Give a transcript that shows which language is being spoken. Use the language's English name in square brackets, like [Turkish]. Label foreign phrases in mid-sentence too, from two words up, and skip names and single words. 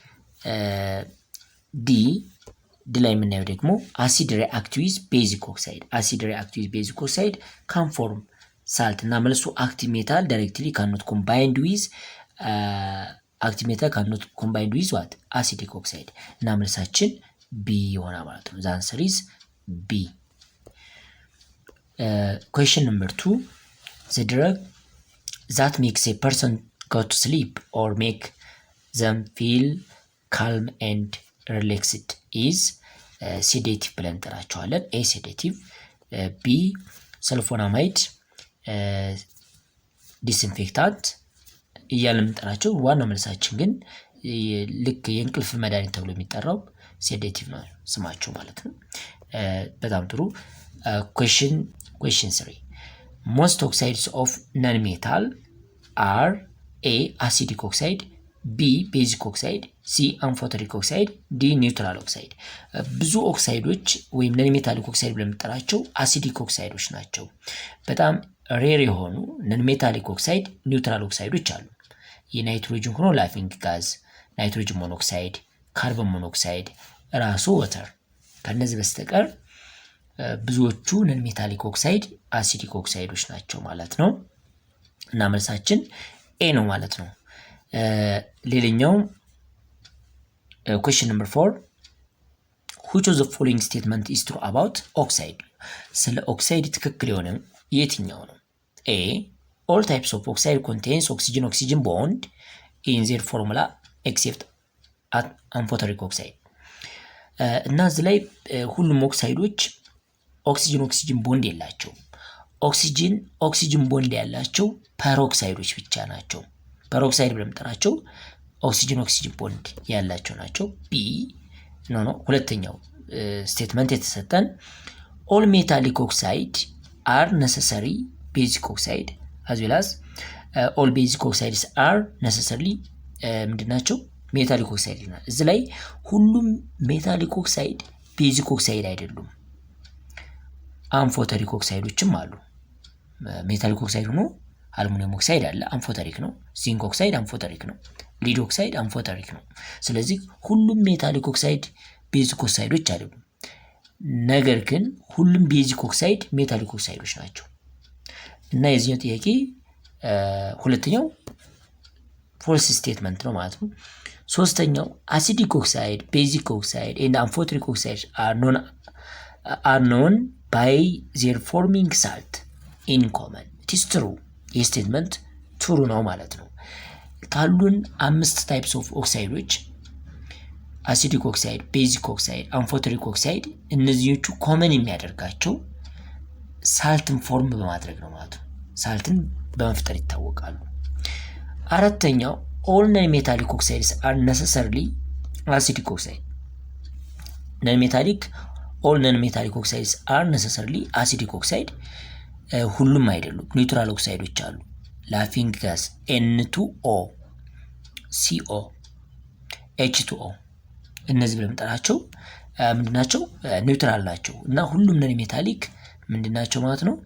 [Amharic] ዲ ላይ የምናየው ደግሞ [English] acid react with basic oxide, acid react with basic oxide can form salt [Amharic] እና መልሱ [English] active metal directly cannot combined with active metal cannot combined with what acidic oxide [Amharic] እና መልሳችን ቢ ይሆናል ማለት ነው። [English] the answer is B። question number 2 the drug that makes a person go to sleep or make them feel calm and relaxed is sedative [Amharic] ብለን እንጠራቸዋለን። [English] ኤ sedative፣ ቢ sulfonamide disinfectant [Amharic] እያልን የምንጠራቸው። ዋናው መልሳችን ግን ልክ የእንቅልፍ መድኃኒት ተብሎ የሚጠራው ሴዴቲቭ ነው ስማቸው ማለት ነው። በጣም ጥሩ። [English] question 3 most oxides of non-metal are A acidic oxide, B basic oxide, C amphoteric oxide, D neutral oxide። [Amharic] ብዙ ኦክሳይዶች ወይም [English] non metallic oxide ብለን [Amharic] የምንጠራቸው አሲዲክ ኦክሳይዶች ናቸው። በጣም ሬር የሆኑ [English] non metallic oxide [Amharic] ኒውትራል ኦክሳይዶች አሉ። የናይትሮጅን ሆኖ [English] laughing gas፣ nitrogen monoxide፣ carbon monoxide፣ [Amharic] ራሱ ወተር። ከነዚህ በስተቀር ብዙዎቹ [English] non metallic oxide [Amharic] አሲዲክ ኦክሳይዶች ናቸው ማለት ነው እና መልሳችን ኤ ነው ማለት ነው። ሌላኛው [English] question number 4 which of the following statement is true about oxide? [Amharic] ስለ ኦክሳይድ ትክክል የሆነ የትኛው ነው? ኤ [English] all types of oxide contains oxygen bond in their formula except amphoteric oxide። [Amharic] እና እዚህ ላይ ሁሉም ኦክሳይዶች [English] oxygen bond [Amharic] የላቸውም። [English] oxygen bond [Amharic] ያላቸው ፐሮክሳይዶች ብቻ ናቸው። ፐሮክሳይድ ብለን የምንጠራቸው [English] oxygen bond [Amharic] ያላቸው ናቸው። ቢ ሁለተኛው ስቴትመንት የተሰጠን [English] all metallic oxide are necessary basic oxide as well as all basic oxides are necessarily ምንድናቸው metallic oxide [Amharic] ነው። እዚህ ላይ ሁሉም [English] metallic oxide basic oxide አይደሉም። [Amharic] አምፎተሪክ ኦክሳይዶችም አሉ። [English] metallic oxide [Amharic] ሆኖ [English] aluminium oxide [Amharic] አለ፣ አምፎተሪክ ነው። [English] zinc oxide [Amharic] አምፎተሪክ ነው። [English] lead oxide [Amharic] አምፎተሪክ ነው። ስለዚህ ሁሉም [English] metallic oxide basic [Amharic] ኦክሳይዶች አይደሉም። ነገር ግን ሁሉም [English] basic oxide metallic [Amharic] ኦክሳይዶች ናቸው እና የዚህኛው ጥያቄ [English] ሁለተኛው false statement [Amharic] ነው ማለት ነው። ሶስተኛው [English] acidic oxide basic oxide and amphoteric oxides are known by their forming salt in common. it is true. [Amharic] ይህ ስቴትመንት ትሩ ነው ማለት ነው። ካሉን 5 [English] types of oxides acidic oxide, basic oxide, amphoteric oxide [Amharic] እነዚህኞቹ ኮመን የሚያደርጋቸው ሳልትን ፎርም በማድረግ ነው ማለት ነው። ሳልትን በመፍጠር ይታወቃሉ። አራተኛው [English] all non-metallic oxides are necessarily acidic oxide. all non-metallic oxides are necessarily acidic oxide. [Amharic] ሁሉም አይደሉም። ኒውትራል ኦክሳይዶች አሉ። [English] laughing gas [Amharic] N2O፣ CO፣ H2O እነዚህ ብለምጠራቸው ምንድናቸው? ኒውትራል ናቸው እና ሁሉም [English] non metallic [Amharic] ምንድናቸው ማለት ነው?